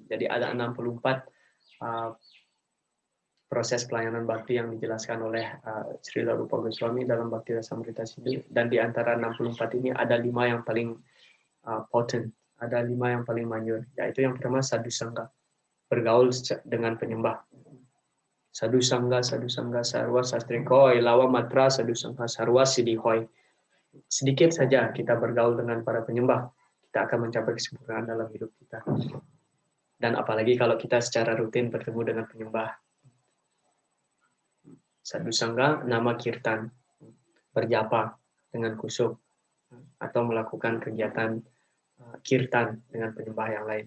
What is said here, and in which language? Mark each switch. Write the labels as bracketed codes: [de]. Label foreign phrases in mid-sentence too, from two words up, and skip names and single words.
[id] Jadi ada 64 proses pelayanan bakti yang dijelaskan oleh Srila Rupa Goswami dalam Bhakti Rasamrita Sindhu, dan di antara 64 ini ada 5 yang paling potent, ada 5 yang paling manjur, yaitu yang pertama sadhu sangga, bergaul dengan penyembah. [bn] সাধু সঙ্গ সর্ব শাস্ত্রে কয় লব মাত্র সাধু সঙ্গ সর্ব সিদ্ধি হয়. [id] Sedikit saja kita bergaul dengan para penyembah, kita akan mencapai kesempurnaan dalam hidup kita. Dan apalagi kalau kita secara rutin bertemu dengan penyembah. Sadhu sangga nama kirtan, berjapa dengan kusuk atau melakukan kegiatan kirtan dengan penyembah yang lain.